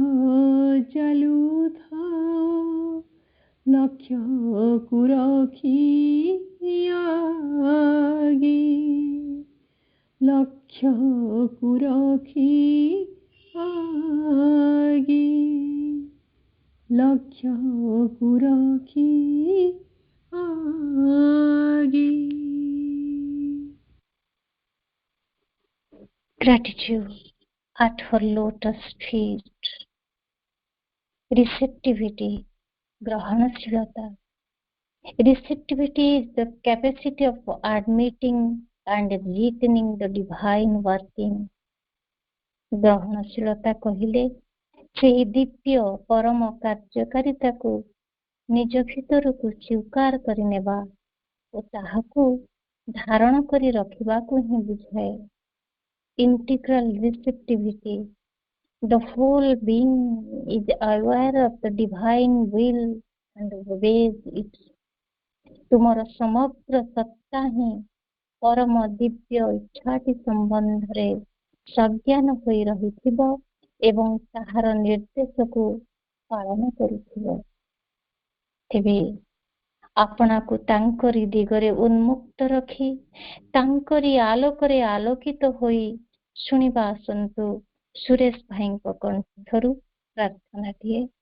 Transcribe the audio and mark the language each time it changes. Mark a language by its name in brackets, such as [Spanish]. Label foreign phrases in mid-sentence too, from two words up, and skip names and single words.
[Odia] ଚାଲୁଥାଅ ଲକ୍ଷ୍ୟକୁ ରଖି ଆଗେ ଲକ୍ଷ୍ୟକୁ ରଖି ଆଗେ ଲକ୍ଷ୍ୟକୁ ରଖି ଆଗେ। [English] Gratitude at her lotus feet. Receptivity, grahanashilata. Receptivity is the capacity of admitting and retaining the divine working. [Odia] ଗ୍ରହଣଶୀଳତା କହିଲେ ସେହି ଦିବ୍ୟ ପରମ କାର୍ଯ୍ୟକାରିତାକୁ ନିଜ ଭିତରକୁ ସ୍ୱୀକାର କରିନେବା ଓ ତାହାକୁ ଧାରଣ କରି ରଖିବାକୁ ହିଁ ବୁଝାଏ। [English] Integral receptivity. The whole being is aware of the divine will and obeys it. [Odia] ତୁମର ସମଗ୍ର ସତ୍ତା ହିଁ ପରମ ଦିବ୍ୟ ଇଚ୍ଛାଟି ସମ୍ବନ୍ଧରେ ସଜ୍ଞାନ ହୋଇ ରହିଥିବ ଏବଂ ତାହାର ନିର୍ଦ୍ଦେଶକୁ ପାଳନ କରୁଥିବ। ତେବେ ଆପଣାକୁ ତାଙ୍କରି ଦିଗରେ ଉନ୍ମୁକ୍ତ ରଖି ତାଙ୍କରି ଆଲୋକରେ ଆଲୋକିତ ହୋଇ ଶୁଣିବା ଆସନ୍ତୁ ସୁରେଶ ଭାଇଙ୍କ କଣ୍ଠରୁ ପ୍ରାର୍ଥନାଟିଏ।